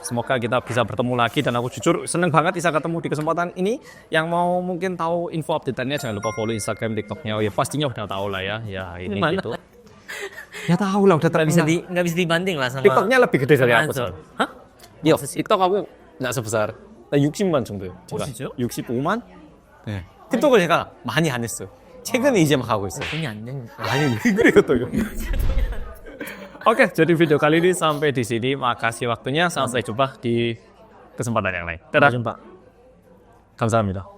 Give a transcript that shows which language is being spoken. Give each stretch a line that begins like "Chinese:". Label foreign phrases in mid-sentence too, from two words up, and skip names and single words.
Indonesian: Semoga kita bisa bertemu lagi dan aku jujur seneng banget bisa ketemu di kesempatan ini. Yang mau mungkin tahu info update-nya jangan lupa follow Instagram, TikTok-nya. Oh ya pastinya udah tahu lah ya. Ya ini Mana? gitu. Ya tahu lah udah terkenal. Nggak bisa dibanding lah sama TikToknya lebih gede dari aku. Hah? Yo, TikTok aku nggak sebesar 60만 정도.
Korean: 진짜? 65만? 네. 틱톡을 제가 많이 안 했어요. 최근에 이제 막 하고 있어요. 돈이 안 되는. 아니 왜 그래요 또 이거.
Indonesian: Oke, jadi video kali ini sampai di sini. Makasih waktunya. Sampai jumpa di kesempatan yang lain. Dadah. Sampai jumpa.
Korean: 감사합니다.